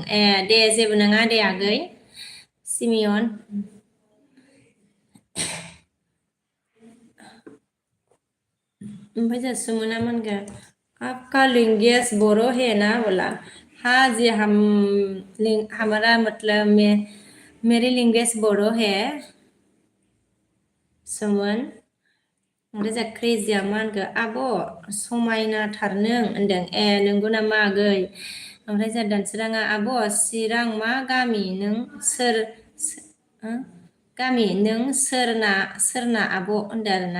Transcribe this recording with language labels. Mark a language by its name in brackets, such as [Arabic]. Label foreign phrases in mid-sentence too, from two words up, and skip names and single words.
[Bodo] दे जेबो नङा दे आगै सिमियन। ओमफ्राय जोंहा सुमना मा होनखो [Hindi] आपका लैंग्वेज बोरो है ना बोला, हाँ जी हमारा मतलब मेरी लैंग्वेज बोरो है सुमन। [Bodo] ओमफ्राय जोंहा क्रेजिया मा होनखो आब' समायनाथार नों होनदों। नंगौ नामा आगै। ओमफ्राय जोंहा दानसोराङा आब' चिरां मा गामि नों गामि नों सोरना आब' होनदों आरोना।